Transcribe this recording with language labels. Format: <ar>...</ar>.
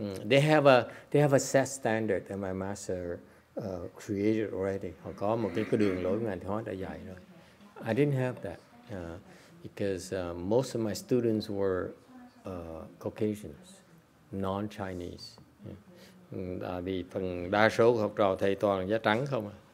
<en>They have a set standard that my master created already.</en> <vi>Họ có một cái đường lối ngài Tiến Hóa đã dạy rồi.</vi> <en>I didn't have that because most of my students were Caucasians, non-Chinese.</en> <vi>Vì phần đa số của học trò thầy toàn là da trắng không à.</vi>